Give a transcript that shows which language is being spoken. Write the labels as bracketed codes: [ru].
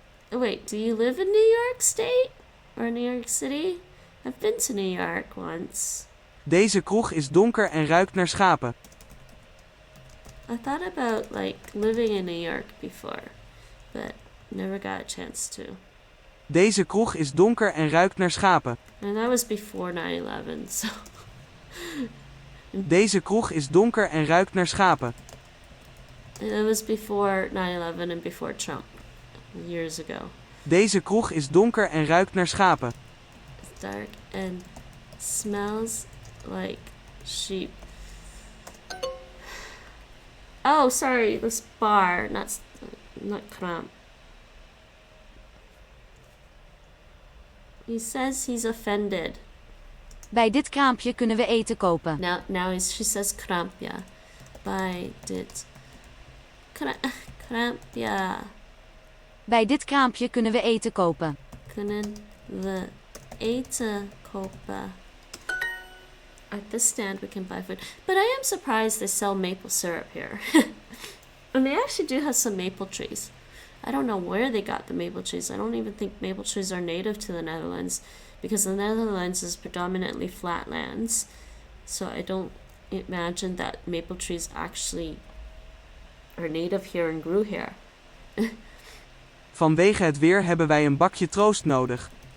[en] Wait, do you live in New York State? Or New York City? I've been to New York once. [nl] Deze kroeg is donker en ruikt naar schapen. [en] I thought about like living in New York before, but never got a chance to. [nl] Deze kroeg is donker en ruikt naar schapen. [en] And that was before 9/11, so. [nl] Deze kroeg is donker en ruikt naar schapen. [en] And it was before 9/11 and before Trump, years ago. [nl] Deze kroeg is donker en ruikt naar schapen. [en] It's dark and smells like sheep. Oh, sorry, this bar, not Kramp. He says he's offended. [nl] Bij dit kraampje kunnen we eten kopen. [en] Now she says Krampja. [nl] Bij dit Krampja. Bij dit kraampje kunnen we eten kopen. Kunnen we eten kopen? [en] At this stand we can buy food. But I am surprised they sell maple syrup here. And they actually do have some maple trees. I don't know where they got the maple trees. I don't even think maple trees are native to the Netherlands. because the Netherlands is predominantly flatlands, so I don't imagine that maple trees actually are native here and grew here. [nl] Vanwege het weer hebben wij een bakje troost nodig.